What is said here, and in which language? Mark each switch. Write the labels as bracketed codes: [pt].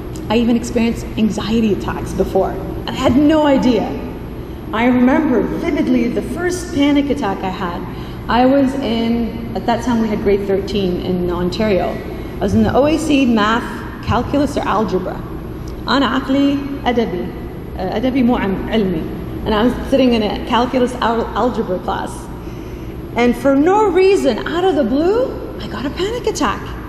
[en] I even experienced anxiety attacks before. I had no idea. I remember vividly the first panic attack I had. I was in, at that time we had grade 13 in Ontario. I was in the OAC math, calculus or algebra. [ar] أنا عقلي أدبي, أدبي مو علمي. [en] And I was sitting in a calculus algebra class. And for no reason, out of the blue, I got a panic attack.